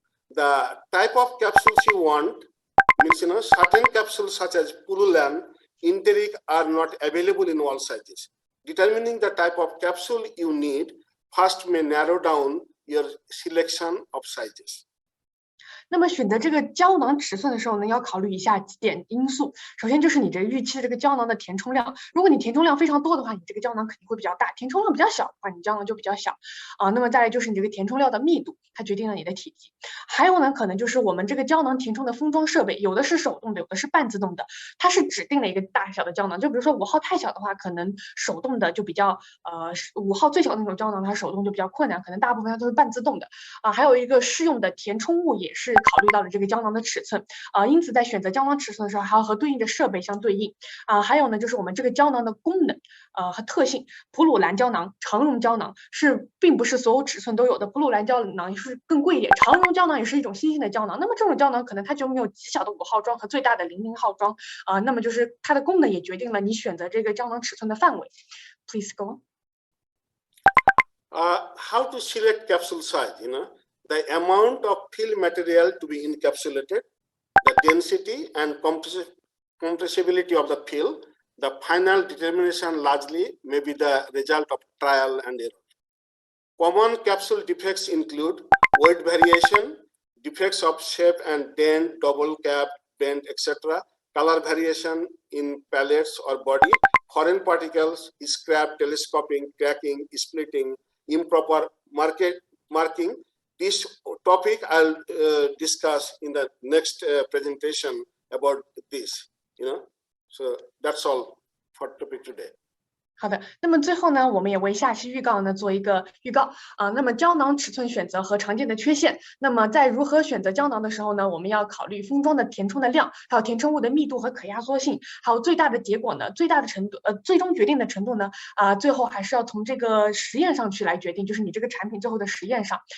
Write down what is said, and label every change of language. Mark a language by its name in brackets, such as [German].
[English] The type of capsules you want means, certain capsules such as Purulan, enteric are not available in all sizes. Determining the type of capsule you need first may narrow down your selection of sizes. [Chinese] 那么选择这个胶囊尺寸的时候呢，要考虑以下几点因素。首先就是你这个预期的这个胶囊的填充量，如果你填充量非常多的话，你这个胶囊肯定会比较大；填充量比较小的话，你胶囊就比较小。那么再来就是你这个填充料的密度，它决定了你的体积。还有呢，可能就是我们这个胶囊填充的封装设备，有的是手动的，有的是半自动的，它是指定了一个大小的胶囊。就比如说5号太小的话，可能手动的就比较5号最小的那种胶囊，它手动就比较困难，可能大部分它都是半自动的。还有一个适用的填充物也是考虑到了这个胶囊的尺寸因此在选择胶囊尺寸的时候，还要和对应的设备相对应还有呢，就是我们这个胶囊的功能和特性。普鲁兰胶囊、长绒胶囊并不是所有尺寸都有的，普鲁兰胶囊也是更贵一点，长绒胶囊也是一种新兴的胶囊。那么这种胶囊可能它就没有极小的5号装和最大的00号装那么就是它的功能也决定了你选择这个胶囊尺寸的范围。 [English] Please go on. How to select capsule size, the amount of pill material to be encapsulated, the density and compressibility of the pill, the final determination largely may be the result of trial and error. Common capsule defects include weight variation, defects of shape and dent, double cap, bend, etc., color variation in pallets or body, foreign particles, scrap, telescoping, cracking, splitting, improper marking. This topic I'll discuss in the next presentation about this, So that's all for topic today. [Chinese] 好的，那么最后呢，我们也为下期预告呢做一个预告那么胶囊尺寸选择和常见的缺陷。那么在如何选择胶囊的时候呢，我们要考虑封装的填充的量，还有填充物的密度和可压缩性，还有最大的结果呢，最大的程度最终决定的程度呢最后还是要从这个实验上去来决定，就是你这个产品最后的实验上。